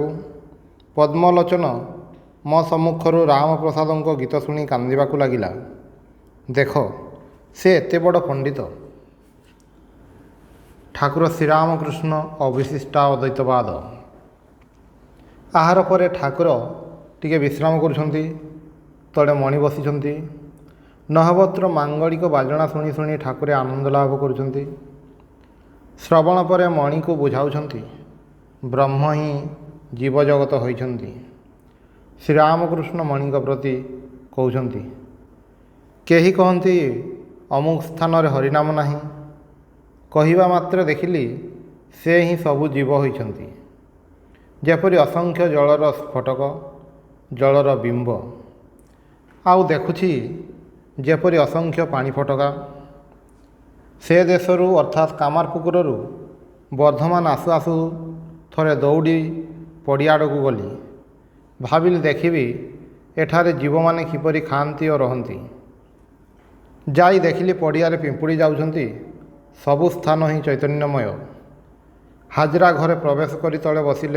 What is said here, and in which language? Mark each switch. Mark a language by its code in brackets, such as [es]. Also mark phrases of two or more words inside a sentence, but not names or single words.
[or] ପଦ୍ମଲୋଚନ ମୋ ସମ୍ମୁଖରୁ ରାମପ୍ରସାଦଙ୍କ ଗୀତ ଶୁଣି କାନ୍ଦିବାକୁ ଲାଗିଲା। ଦେଖ ସେ ଏତେ ବଡ଼ ପଣ୍ଡିତ। ଠାକୁର ଶ୍ରୀରାମକୃଷ୍ଣ ଅବିଶିଷ୍ଟା ଅଦ୍ୱୈତବାଦ। ଆହାର ପରେ ଠାକୁର ଟିକେ ବିଶ୍ରାମ କରୁଛନ୍ତି। ତଳେ ମଣି ବସିଛନ୍ତି। ନହବତର ମାଙ୍ଗଳିକ ବାଜଣା ଶୁଣି ଶୁଣି ଠାକୁରେ ଆନନ୍ଦ ଲାଭ କରୁଛନ୍ତି। ଶ୍ରବଣ ପରେ ମଣି କୁ ବୁଝାଉଛନ୍ତି ବ୍ରହ୍ମ ହିଁ ଜୀବଜଗତ ହୋଇଛନ୍ତି। ଶ୍ରୀରାମକୃଷ୍ଣ ମଣି ପ୍ରତି କହୁଛନ୍ତି କେହି କହନ୍ତି ଅମୁକ ସ୍ଥାନ ରେ ହରିନାମ ନାହିଁ। କହିବା ମାତ୍ର ଦେଖିଲି ସେ ହିଁ ସବୁ ଜୀବ ହୋଇଛନ୍ତି। ଯେପରି ଅସଂଖ୍ୟ ଜଳର ସ୍ଫଟକ ଜଳର ବିମ୍ବ। ଆଉ ଦେଖୁଛି ଯେପରି ଅସଂଖ୍ୟ ପାଣି ଫଟକା। ସେ ଦେଶରୁ ଅର୍ଥାତ କାମାରପୁକୁରୁ ବର୍ଦ୍ଧମାନ ଆସୁ ଆସୁ ଥରେ ଦୌଡ଼ି ପଡ଼ିଆଡ଼ୁ ଗଲି। ଭାବିଲି ଦେଖିବି ଏଠାରେ ଜୀବ ମାନେ କିପରି ଖାଆନ୍ତି ଓ ରହନ୍ତି। ଯାଇ ଦେଖିଲି ପଡ଼ିଆରେ ପିମ୍ପୁଡ଼ି ଯାଉଛନ୍ତି। ସବୁ ସ୍ଥାନ ହିଁ ଚୈତନ୍ୟମୟ। ହାଜରା ଘରେ ପ୍ରବେଶ କରି ତଳେ ବସିଲେ।